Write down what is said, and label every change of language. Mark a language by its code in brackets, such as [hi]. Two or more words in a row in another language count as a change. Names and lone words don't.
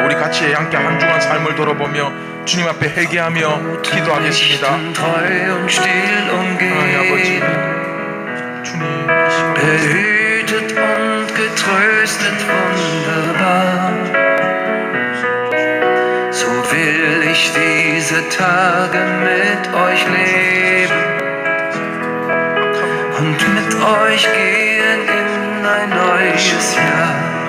[ko] 우리 같이 함께 한 주간 삶을 돌아보며 주님 앞에 회개하며 기도하겠습니다. 하나님 아버지, 주님 이 시간 [de] behütet und getröstet wunderbar. So will ich diese Tage mit euch leben und mit euch gehen in ein neues Jahr.